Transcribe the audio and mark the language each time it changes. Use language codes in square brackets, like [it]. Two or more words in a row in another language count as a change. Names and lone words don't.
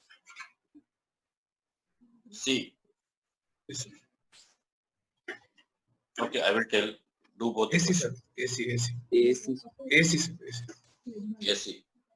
[en] C. Yes, sir. Okay, I will tell. Do both the AC, sir. questions. AC, AC. AC. AC, sir. AC. Yes, C.